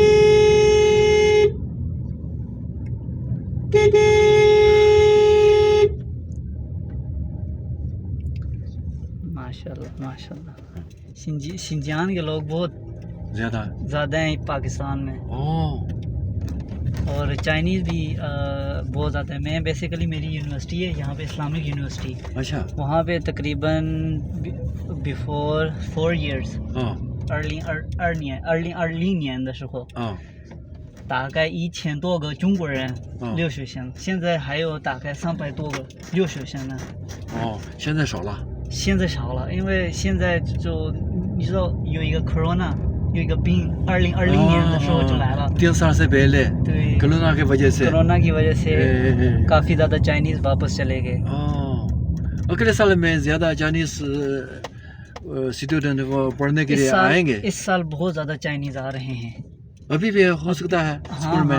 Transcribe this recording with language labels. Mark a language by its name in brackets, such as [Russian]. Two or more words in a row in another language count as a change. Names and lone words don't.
[Urdu] ماشاءاللہ ماشاءاللہ. شنجیان کے لوگ بہت زیادہ ہیں پاکستان میں اور چائنیز بھی بہت زیادہ ہے. میں بیسکلی میری یونیورسٹی ہے یہاں پے، اسلامک یونیورسٹی. اچھا. وہاں پے تقریباً [English] before 4 years [Chinese] 二零年的时候大概1000多个中国人留学生，现在还有大概300多个留学生呢。现在少了。现在少了，因为现在就你知道有一个 corona， 有一个病，2020年的时候就来了。 [Urdu] 3 سال سے پہلے. [Chinese] 对， [Urdu] کورونا کی وجہ سے کافی زیادہ چائنیز واپس چلے گئے. اگلے سال میں زیادہ چائنیز اسٹوڈنٹ وہ پڑھنے کے لیے آئیں گے. اس سال بہت زیادہ چائنیز آ رہے ہیں. ابھی بھی ہو سکتا ہے اسکول میں?